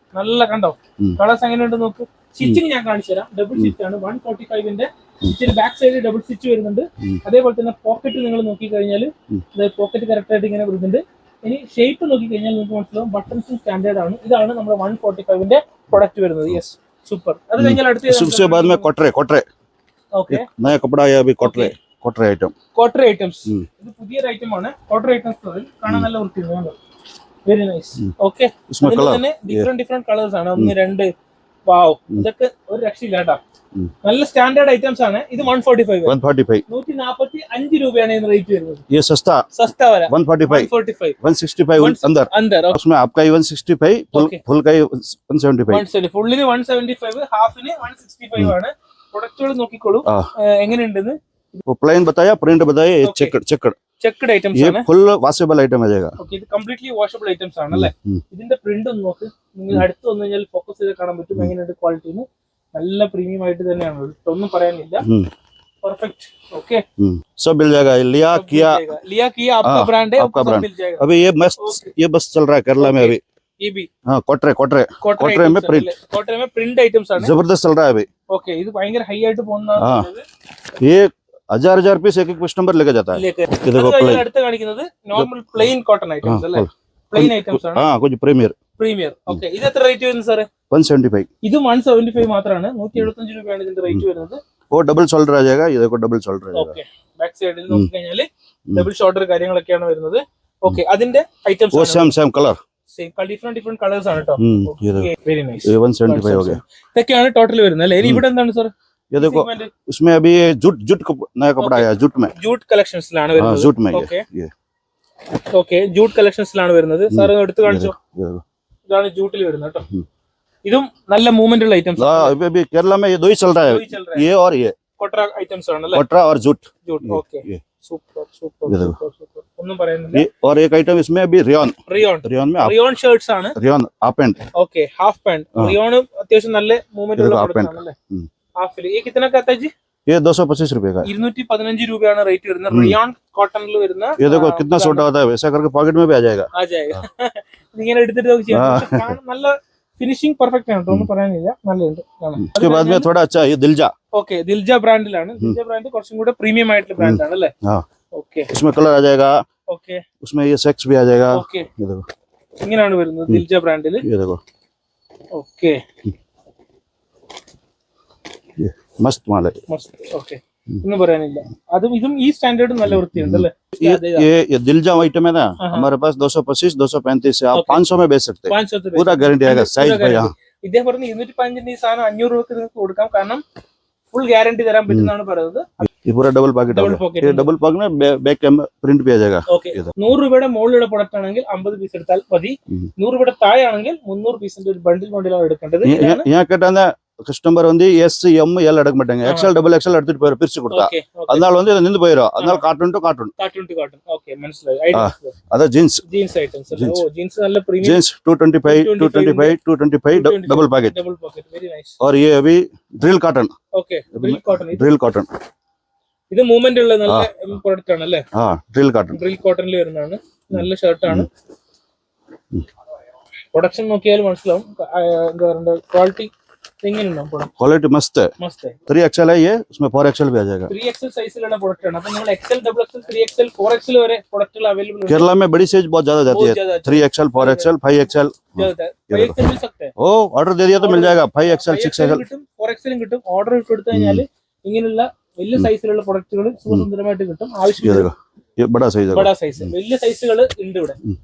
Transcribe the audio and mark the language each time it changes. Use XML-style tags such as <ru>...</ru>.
<ml>നല്ല കണ്ടോ കളേഴ്സ് എങ്ങനെയുണ്ട് നോക്ക്. സ്റ്റിച്ചിങ് ഞാൻ കാണിച്ചു തരാം. ഡബിൾ സ്റ്റിച്ച് ആണ്. 145ന്റെ ഇച്ചിരി ബാക്ക് സൈഡ് ഡബിൾ സ്റ്റിച്ച് വരുന്നുണ്ട്. അതേപോലെ തന്നെ പോക്കറ്റ് നിങ്ങൾ നോക്കി കഴിഞ്ഞാൽ പോക്കറ്റ് കറക്റ്റ് ആയിട്ട് ഇങ്ങനെ വരുന്നുണ്ട്. ഇനി ഷേപ്പ് നോക്കി കഴിഞ്ഞാൽ നിങ്ങൾക്ക് മനസ്സിലാവും ബട്ടൺസും സ്റ്റാൻഡേർഡ് ആണ്. ഇതാണ് നമ്മുടെ 145ന്റെ പ്രൊഡക്റ്റ് വരുന്നത്. Yes, super. അത് കഴിഞ്ഞാൽ അടുത്ത ഓക്കെ,</ml> <hi>नया कपड़ा है अभी कोटरे आइटम.</hi> <ml>Cautery items. ഇത് പുതിയൊരു ഐറ്റം ആണ്. കോട്ടറി ഐറ്റംസ് കാണാൻ നല്ല വൃത്തിയുണ്ട്. Very nice. ഓക്കെ, തന്നെ ഡിഫറെന്റ് കളേഴ്സ് ആണ്. 1 2 വാവ്, ഇതൊക്കെ ഒരു രക്ഷയില്ല കേട്ടോ. നല്ല സ്റ്റാൻഡേർഡ് ഐറ്റംസ് ആണ്. ഇത് 145 145 രൂപയാണ് ഇതിന് റേറ്റ് വരുന്നത്.</ml> <hi>ये सस्ता सस्ता वाला 145 165 अंदर अंदर उसमें आपका 165 फुल का 175</hi> <ml>ഫുള്ളിന് 175 ഹാഫിന് 165 ആണ്. പ്രൊഡക്റ്റുകൾ നോക്കിക്കോളൂ എങ്ങനെയുണ്ടെന്ന്.</ml> <hi>वो प्लेन बताया, प्रिंट बताया, ये</hi> <ml>ചെക്ക്ഡ് ഐറ്റംസ്</ml> <hi>ये</hi> <ml>ആണ്.</ml> <hi>फुल वॉशेबल आइटम आ जाएगा.</hi> <ml>ഓക്കേ, ഇത് കംപ്ലീറ്റ്ലി വാഷബിൾ ഐറ്റംസ് ആണ് അല്ലേ. ഇതിന്റെ പ്രിന്റ് ഒന്ന് നോക്ക്, നിങ്ങൾ അടുത്ത് വന്നു കഴിഞ്ഞാൽ ഫോക്കസ് ചെയ്ത് കാണാൻ പറ്റും എങ്ങനെയുണ്ട് ക്വാളിറ്റിന്ന്. നല്ല പ്രീമിയം ആയിട്ട് തന്നെയാണ്, ഒന്നും പറയാനില്ല.</ml> <hi>परफेक्ट ओके सब मिल जाएगा. लिया किया आपका ब्रांड है, आपका सब ब्रांड. मिल जाएगा. अभी ये मस्त ये बस चल रहा है केरला में अभी. ये भी हाँ, कोटरे में प्रिंट आइटम्स ആണ്. जबरदस्त चल रहा है अभी.</hi> <ml>ओके, ഇത് ഭയങ്കര ഹൈ ആയിട്ട് പോകുന്നതാണ്.</ml> <hi>ये हजार पीस एक कस्टमर लेके जाता है. ये देखो प्लेन.</hi> <ml>അടുത്ത കാണിക്കുന്നത് നോർമൽ പ്ലെയിൻ കോട്ടൺ ഐറ്റംസ് അല്ലേ. പ്ലെയിൻ ഐറ്റംസ് ആണ്.</ml> <hi>हाँ, कुछ प्रीमियर.</hi> <ml>ഓക്കെ, ഇത് എത്ര റേറ്റ് വരുന്നത് സാറേ? 175. ഇത് 175 മാത്രമാണ്. 175 രൂപയാണ് ഇതിന്റെ റേറ്റ് വരുന്നത്.</ml> <hi>वो डबल शोल्डर आ जाएगा. ये देखो डबल शोल्डर आ जाएगा.</hi> <ml>ഓക്കെ, ബാക്ക് സൈഡിൽ നോക്കി കഴിഞ്ഞാൽ ഡബിൾ ഷോൾഡർ കാര്യങ്ങളൊക്കെയാണ് വരുന്നത്. ഓക്കെ, അതിന്റെ ഐറ്റംസ്</ml> <hi>वो same colour</hi> <ml>same different colours ആണ് കേട്ടോ. Very nice.</ml> <hi>ये 175 हो गया.</hi> <ml>ഇതൊക്കെയാണ് ടോട്ടൽ വരുന്നത് അല്ലേ. ഇനി ഇവിടെ എന്താണ് സാർ?</ml> <hi>ये देखो उसमें अभी ये जूट नया कपड़ा आया जूट में.</hi> <ml>ജൂട്ട് കളക്ഷൻസിലാണ് വരുന്നത്.</ml> <hi>जूट में</hi> <ml>ഓക്കെ</ml> <hi>ये</hi> <ml>ഓക്കെ, ജൂട്ട് കളക്ഷൻസിലാണ് വരുന്നത്. സാർ എടുത്ത് കാണിച്ചോ. ഇതാണ് ജൂട്ടിൽ വരുന്നത് കേട്ടോ. ഇതും നല്ല മൂവ്മെന്റ് ഉള്ള ഐറ്റംസ്.</ml> <hi>अभी केरला में ये दो ही चल रहा है, ये और ये</hi> <ml>കൊട്ര ഐറ്റംസ് ആണ് അല്ലേ.</ml> <hi>कोटरा और जूट.</hi> <ml>ഓക്കെ, സൂപ്പർ ഒന്നും പറയുന്നില്ല. और एक आइटम इसमें अभी रियोन में റിയോൺ ഷർട്ട്സ് ആണ്.</ml> <hi>Rayon half pant.</hi> <ml>Okay, half pant. റിയോൺ അത്യാവശ്യം നല്ല മൂവ്മെന്റ് ഉള്ള പ്രോഡക്റ്റ് ആണ് അല്ലേ.</ml> <hi>ഹാഫിൽ ये कितना का आता है जी? ये 225 रुपए का.</hi> <ml>215 രൂപയാണ് റേറ്റ് വരുന്നത്. റിയോൺ കോട്ടണിൽ വരുന്ന.</ml> <hi>ये देखो कितना छोटा होता है, वैसा करके पॉकेट में भी आ जाएगा.</hi> <ml>ഇങ്ങനെ എടുത്തിട്ട് നോക്കി ചെയ്യാം. നല്ല ഫിനിഷിംഗ് പെർഫെക്റ്റ് ആണ്, ഒന്നും പറയാനില്ല. നല്ലുണ്ട്.</ml> <hi>उसके बाद में थोड़ा अच्छा ये दिलजा.</hi> <ml>ഓക്കെ, ദിൽജ ബ്രാൻഡിലാണ്. ദിൽജ ബ്രാൻഡ് കുറച്ചും കൂടെ പ്രീമിയം ആയിട്ടുള്ള ബ്രാൻഡ് ആണ് അല്ലേ. ഓക്കെ,</ml> <hi>उसमें कलर आ जाएगा.</hi> <ml>ഓക്കെ,</ml> <hi>उसमें ये सेक्स भी आ जाएगा.</hi> <ml>ഓക്കെ,</ml> <hi>ये देखो</hi> <ml>ഇങ്ങനെയാണ് വരുന്നത് ദിൽജ ബ്രാൻഡിൽ.</ml> <hi>ये देखो</hi> <ml>ഓക്കെ,</ml> <hi>ये मस्त माल है.</hi> <ml>ഓക്കെ, ഒന്നും പറയാനില്ല. അതും ഇതും ഈ സ്റ്റാൻഡേർഡ് നല്ല വൃത്തിയുണ്ട് അല്ലേ.</ml> <hi>ये दिलजा आइटम है ना, हमारे पास 225 235 से आप 500 में बेच सकते हैं. 500 पूरा गारंटी आएगा साइज पे. यहाँ</hi> <ml>ഇദ്ദേഹം പറഞ്ഞ 215 ഈ സാധനം 500 രൂപക്ക് നിങ്ങൾക്ക് കൊടുക്കാം. കാരണം ഫുൾ ഗ്യാരണ്ടി തരാൻ പറ്റുന്നതാണ് പറയുന്നത്.</ml> <hi>ये पूरा डबल पॉकेट है. ये डबल पॉकेट में बैक प्रिंट भी आ जाएगा.</hi> <ml>ഓക്കെ, 100 രൂപയുടെ മുകളിലുള്ള പ്രൊഡക്റ്റ് ആണെങ്കിൽ 50 പീസ് എടുത്താൽ മതി. 100 രൂപയുടെ താഴെ ആണെങ്കിൽ 300 പീസിന്റെ ഒരു ബണ്ടിൽ ബണ്ടിലാണ് എടുക്കേണ്ടത്.</ml> <ta>यहाँ கேட்டாங்க கஸ்டமர் வந்து எஸ் எம் எல் எடுக்க மாட்டாங்க. எக்ஸ்எல் டபுள் எக்ஸ்எல் எடுத்துட்டு போயிரு பிரிச்சு கொடுத்தா. அதனால வந்து இது நின்று போயிடும். அதனால கார்ட்டூன் டு கார்ட்டூன்.</ta> <ml>ഓക്കെ, മനസ്സിലായി. അതാ ജീൻസ് ഐറ്റംസ്. ഓ, ജീൻസ് നല്ല premium.</ml> <hi>Jeans 225 double packet.</hi> <ml>Very nice.</ml> <hi>और ये अभी drill cotton.</hi> <ml>Okay,</ml> <hi>drill cotton</hi> <ml>ഇത് മൂവ്മെന്റ് ഉള്ള നല്ല പ്രൊഡക്റ്റ് ആണ് അല്ലേ.</ml> <hi>हाँ ड्रिल कॉटन.</hi> <ml>ഡ്രിൽ കോട്ടണിൽ വരുന്നതാണ്. നല്ല ഷർട്ടാണ്. പ്രൊഡക്ഷൻ നോക്കിയാൽ മനസ്സിലാവും. എന്താ പറയുക, ക്വാളിറ്റി</ml> <hi>क्वालिटी मस्त है. 3XL है ये, उसमें 4XL भी आ जाएगा. 3XL സൈസിലുള്ള പ്രൊഡക്റ്റ് ആണ്. അപ്പോൾ നിങ്ങൾ XL, XXL, 3XL, 4XL വരെ പ്രൊഡക്റ്റുകൾ അവൈലബിൾ ആണ്. केरला में बड़ी साइज बहुत ज्यादा जाती है. 3XL 4XL 5XL. 5XL मिल सकते हैं. ओ ऑर्डर दे दिया तो मिल जाएगा. 5XL 6XL</hi> <ml>കിട്ടും, 4XL കിട്ടും. ഓർഡർ ഇട്ട് കൊടുത്തു കഴിഞ്ഞാൽ ഇങ്ങനെയുള്ള വലിയ സൈസിലുള്ള പ്രൊഡക്റ്റുകൾ സുന്ദരമായിട്ട് കിട്ടും. ആവശ്യമില്ല.</ml> <hi>ये बड़ा साइज है.</hi> <ml>बड़ा സൈസ് വലിയ സൈസുകൾ ഉണ്ട് ഇവിടെ.</ml>